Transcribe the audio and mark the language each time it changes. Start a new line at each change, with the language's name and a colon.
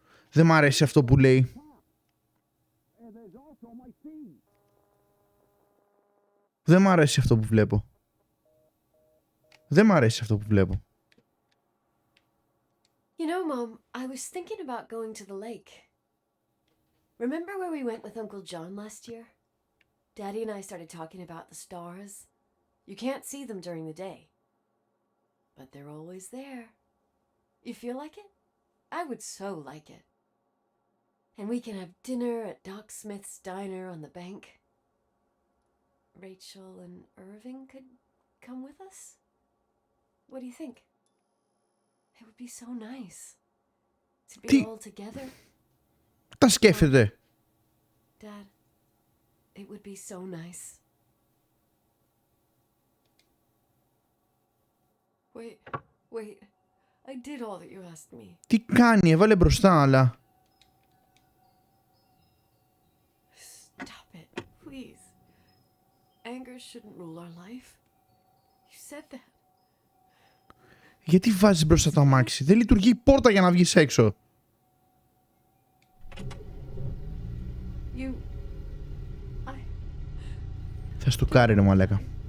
Greek: Δεν μ' αρέσει αυτό που λέει. Δεν μ' αρέσει αυτό που βλέπω. Δεν μ' αρέσει αυτό που βλέπω.
English: You know, Mom, I was thinking about going to the lake. Remember where we went with Uncle John last year? Daddy and I started talking about the stars. You can't see them during the day, but they're always there. You feel like it? I would so like it. And we can have dinner at Doc Smith's diner on the bank. Rachel and Irving could come with us? What do you think? It would be so nice to be all together.
Greek: Τα σκέφτεται.
English: Dad, it would be so nice. Wait. I did all that you asked me.
Greek: Τι κάνει, έβαλε μπροστά, αλλά...
English: Stop it, please. Anger shouldn't rule our life. You said that.
Greek: Γιατί βάζεις μπροστά το αμάξι? Δεν λειτουργεί η πόρτα για να βγεις έξω. Θα στουκάρει ρε μαλάκα.